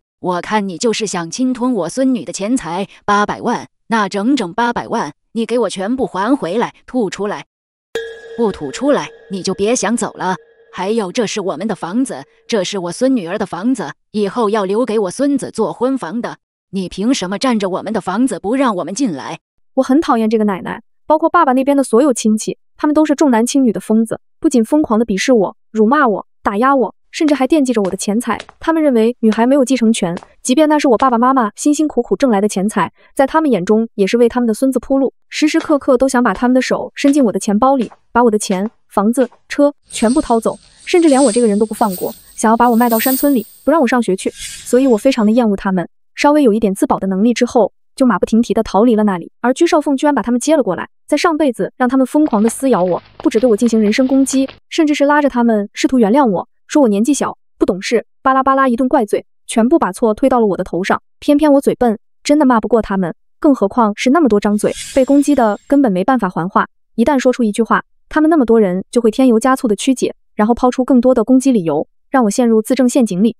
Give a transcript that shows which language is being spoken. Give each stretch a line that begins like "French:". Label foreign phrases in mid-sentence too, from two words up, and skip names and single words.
Chinese: 我看你就是想侵吞我孫女的錢財，800萬，那整整800萬，你給我全部還回來，吐出來！不吐出來，你就別想走了。還有，這是我們的房子，這是我孫女兒的房子，以後要留給我孫子做婚房的。你憑什麼占着我們的房子不讓我們進來？我很討厭這個奶奶，包括爸爸那邊的所有親戚，他們都是重男輕女的瘋子，不僅瘋狂地鄙視我、辱罵我、打壓我，甚至還惦記着我的錢財。他們認為女孩沒有繼承權，即便那是我爸爸媽媽辛辛苦苦掙來的錢財，在他們眼中也是為他們的孫子鋪路，時時刻刻都想把他們的手伸進我的錢包裡，把我的錢、房子、車全部掏走，甚至連我這個人都不放過。想要把我賣到山村裡，不讓我上學去，所以我非常的厭惡他們。稍微有一點自保的能力之後，就馬不停蹄地逃離了那裡。而居少鳳居然把他們接了過來，在上輩子讓他們瘋狂地撕咬我，不止對我進行人身攻擊，甚至是拉着他們試圖原諒我，說我年紀小，不懂事，巴拉巴拉一頓怪罪，全部把錯推到了我的頭上。偏偏我嘴笨，真的罵不過他們，更何況是那麼多張嘴，被攻擊的根本沒辦法還話。一旦說出一句話，他們那麼多人就會添油加醋的曲解，然後拋出更多的攻擊理由，讓我陷入自證陷阱裡。